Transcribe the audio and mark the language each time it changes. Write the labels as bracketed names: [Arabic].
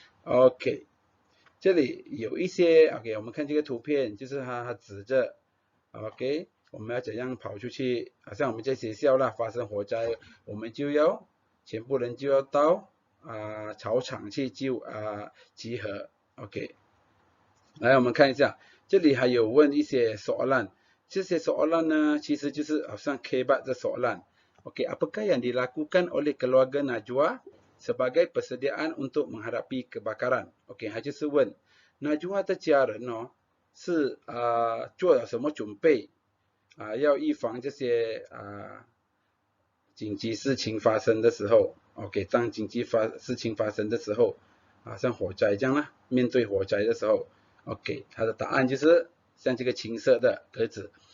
[Chinese] OK， 这里有一些 OK， 我们看这个图片，就是他指着 OK， 我们要怎样跑出去，好像我们在学校啦发生火灾，我们全部人就要到草场去集合。 OK， 来我们看一下，这里还有问一些soalan，这些soalan呢，其实就是好像 kebat 的soalan。 [Malay] OK， apakah yang dilakukan oleh keluarga Najwa sebagai persediaan untuk menghadapi kebakaran？ [Chinese] OK， 他就是问 Najwa 的家人是做了什么准备要预防这些紧急事情发生的时候。 OK， 当紧急事情发生的时候像火灾这样啦，面对火灾的时候 OK， 他的答案就是像这个青色的格子。